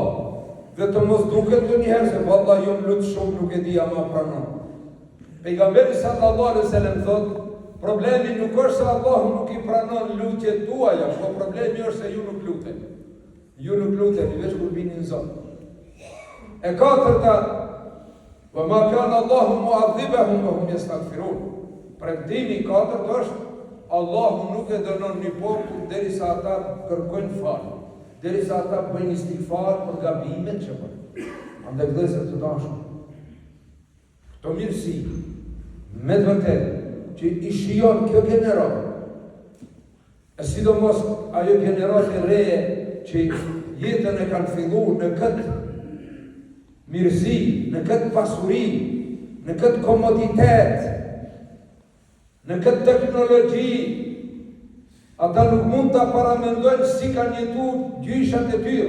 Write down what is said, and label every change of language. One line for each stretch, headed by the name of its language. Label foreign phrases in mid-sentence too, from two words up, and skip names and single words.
Albanian: Dhe të mos duket të njëherë se valla ju më lutë shumë nuk e di a ma pranon. Pejgamberi
Arabic: صلى الله عليه وسلم
Albanian: thot, problemi nuk është se Allah nuk i pranon lutjet tuaja, po problemi është se ju nuk luteni. Ju nuk luteni, veç kur vini në Zot. E katërta,
Arabic: وما كان الله معذبهم وهم يستغفرون.
Albanian: Pregdimi katërt është, Allahu nuk e dënon një popull derisa ata kërkojnë falë. Derisa ata bëjnë istighfar për gabimet që bëjnë. Andaj vëllezër të dashur, këto mirësi, me të vërtetë, që i shijon kjo generat, e sidomos ajo generat e reje që jetën e kanë fillu në këtë mirësi, në këtë pasuri, në këtë komoditet, në këtë teknologji, ata nuk mund të paramendojnë si kanë jetu gjyshat e tyre.